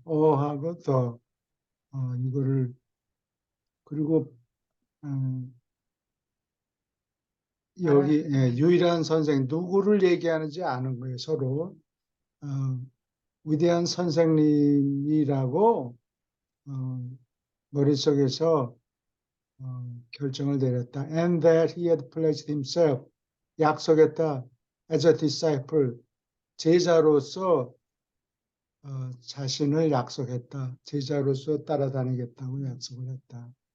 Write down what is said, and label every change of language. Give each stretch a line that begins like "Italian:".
Korean: 어하고 더 이거를 그리고 여기 유일한 선생 누구를 얘기하는지 아는 거예요. 서로 어, 위대한 선생님이라고 머릿속에서 결정을 내렸다.
English: And that he had pledged himself,
Korean: 약속했다.
English: As a disciple,
Korean: 제자로서 자신을 약속했다. 제자로서 따라다니겠다고 약속을 했다.